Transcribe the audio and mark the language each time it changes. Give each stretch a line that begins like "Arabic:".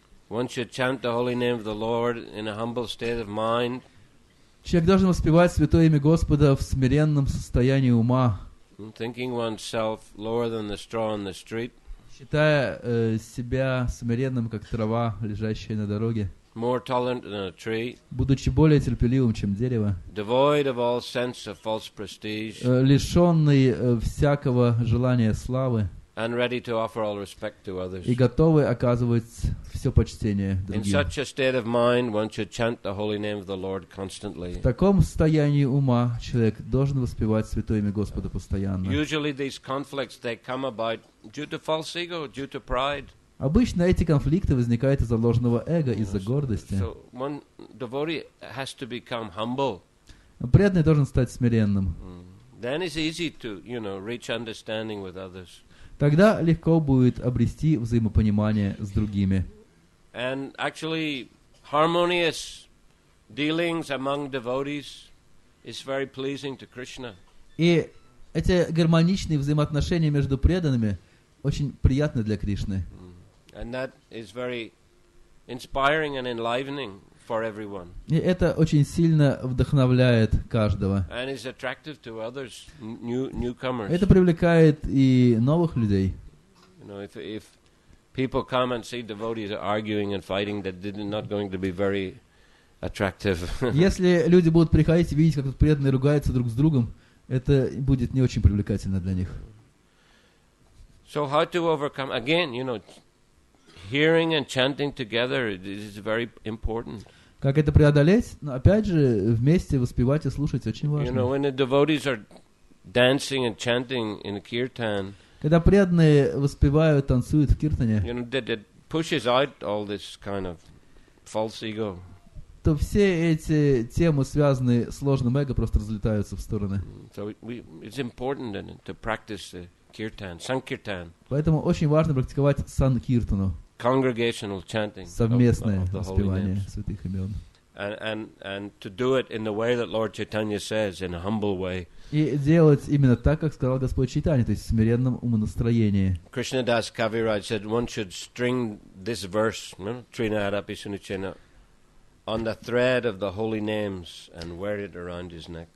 English: One should chant the holy name of the Lord in a humble state of mind.
Russian: Человек должен воспевать святое имя Господа в смиренном состоянии ума,
English: Thinking oneself lower than the straw on the street,
Russian: считая себя смиренным, как трава, лежащая на дороге,
English: more tolerant than a tree,
Russian: будучи более терпеливым, чем дерево,
English: devoid of all sense of false prestige,
Russian: лишенный всякого желания славы
English: and ready to offer all respect to others.
Russian: и готовый оказывать все почтение
English: In
Russian: другим.
English: such a state of mind, one should chant the holy name of the Lord constantly.
Russian: В таком состоянии ума человек должен воспевать святое имя Господа постоянно.
English: Usually these conflicts, they come about due to false ego, due to pride.
Russian: Обычно эти конфликты возникают из-за ложного эго, из-за гордости.
English: So one devotee has to become humble.
Russian: Преданный должен стать смиренным.
English: Then it's easy to, reach understanding with others.
Russian: Тогда легко будет обрести взаимопонимание с другими.
English: And actually, harmonious dealings among devotees is very pleasing to Krishna.
Russian: И эти гармоничные взаимоотношения между преданными очень приятны для Кришны.
English: And that is very inspiring and enlivening for everyone.
Russian: И это очень сильно вдохновляет каждого.
English: And is attractive to others, newcomers.
Russian: Это привлекает и новых людей.
English: If people come and see devotees arguing and fighting, that is not going to be very attractive.
Russian: Если люди будут приходить и видеть, как тут преданные ругаются друг с другом, это будет не очень привлекательно для них.
English: So how to overcome? Again, hearing and chanting together is very important.
Russian: Как это преодолеть? Но опять же, вместе воспевать и слушать очень важно.
English: When the devotees are dancing and chanting in a kirtan,
Russian: Когда преданные воспевают, танцуют в киртане,
English: that pushes out all this kind of false ego.
Russian: то все эти темы, связанные с ложным эго, просто разлетаются в стороны.
English: So it's important to practice kirtan, sankirtan,
Russian: Поэтому очень важно практиковать санкиртану,
English: congregational chanting
Russian: совместное
English: of the holy
Russian: воспевание
English: names.
Russian: святых имен.
English: And to do it in the way that Lord Chaitanya says, in a humble way.
Russian: И делать именно так, как сказал Господь Чайтанья, то есть в смиренном умонастроении.
English: Krishnadas Kaviraj said one should string this verse, Trinadapi Sunichena, on the thread of the holy names and wear it around his neck.